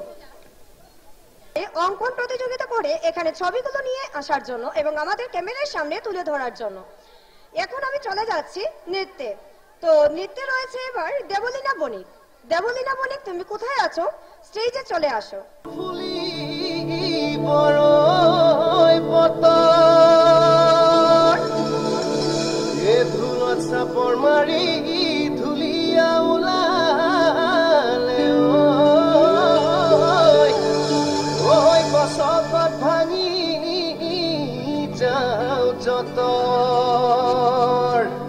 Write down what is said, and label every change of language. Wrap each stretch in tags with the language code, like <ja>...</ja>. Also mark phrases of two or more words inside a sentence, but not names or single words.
<bn>অঙ্কন প্রতিযোগিতা করে এখানে ছবিগুলো নিয়ে আসার জন্য এবং আমাদের ক্যামেরার সামনে তুলে ধরার জন্য। এখন আমি চলে যাচ্ছি নৃত্যে। তো নৃত্যে রয়েছে এবার দেবলীনা বণিক। দেবলীনা বণিক তুমি কোথায় আছো? স্টেজে চলে আসো।</bn> <as>চাপৰ মাৰি ধুলিয়া ওলালে ঐ গছত ভাঙি যাও যতৰ</as>